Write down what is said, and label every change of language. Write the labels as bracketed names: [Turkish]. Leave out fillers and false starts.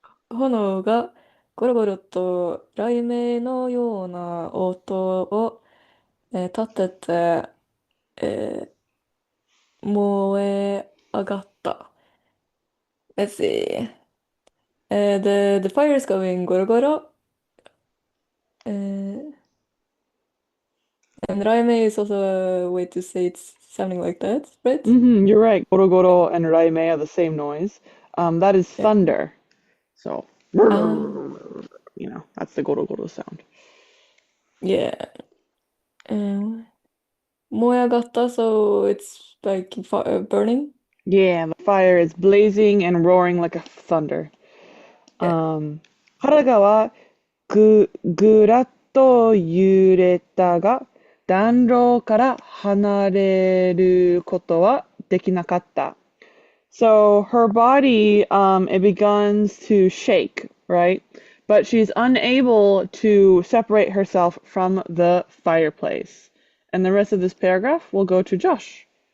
[Japanese] 炎がゴロゴロと雷鳴のような音を、立てて、え燃え上がった。 [English] Let's see. The fire is going ゴロゴロ。 And Raime is also a way to say it's sounding like that, right? You're right. Gorogoro and Raime are the same noise. That is Yeah. thunder. So, Um, that's the Gorogoro sound. yeah. Um, 燃え上がった so it's like burning. Yeah, the fire is blazing and roaring like a thunder. Yeah. [Japanese] 腹はぐらっと揺れたが、暖炉から離れることはできなかった。 [English] So her body, it begins to shake, right? But she's unable to separate herself from the fireplace. And the rest of this paragraph will go to Josh.